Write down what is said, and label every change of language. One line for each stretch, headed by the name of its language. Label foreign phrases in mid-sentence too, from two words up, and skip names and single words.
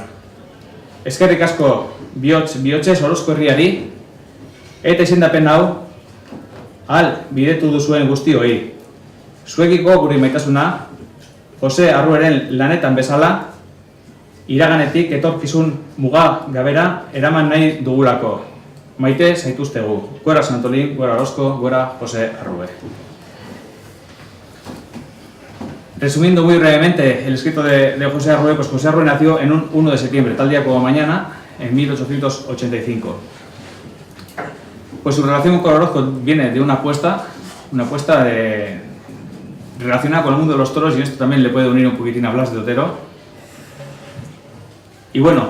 Basque: Eskerrik asko bihotzez Orozko herriari, eta izendapen hau, bidetu duzuen guztioi. Zuekiko gure maitasuna, Jose Arrueren lanetan bezala, iraganetik etorkizun muga gabera eraman nahi dugulako. Maite zaituztegu. Gora San Antolin, gora Orozko, gora Jose Arrue.
Spanish: Resumiendo muy brevemente el escrito de Jose Arrue, pues Jose Arrue nació en un 1 de septiembre, tal día como mañana, en 1885. Pues su relación con Orozco viene de una apuesta relacionada con el mundo de los toros, y esto también le puede unir un poquitín a Blas de Otero.